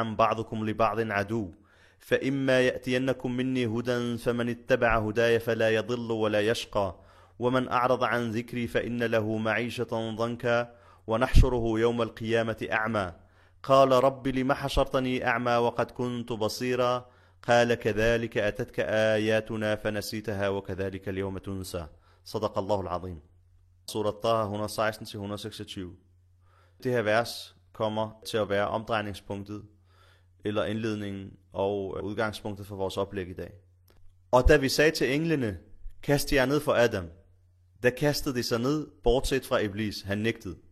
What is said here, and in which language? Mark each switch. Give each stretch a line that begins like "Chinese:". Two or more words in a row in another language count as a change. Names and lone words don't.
Arabic: بعضكم لبعض عدو فإما يأتينكم مني هدى فمن اتبع هداي فلا يضل ولا يشقى ومن أعرض عن ذكري فإن له معيشة ضنكا ونحشره يوم القيامة أعمى قال رب لم حشرتني أعمى وقد كنت بصيرا قال كذلك أتتك آياتنا فنسيتها وكذلك اليوم تنسى صدق الله العظيم.
Danish: Surat Taha 116-126. Det her vers kommer til at være omdrejningspunktet eller indledningen og udgangspunktet for vores oplæg i dag. Og da vi sagde til englene, kast jer ned for Adam, der kastede de sig ned, bortset fra Iblis, han nægtede.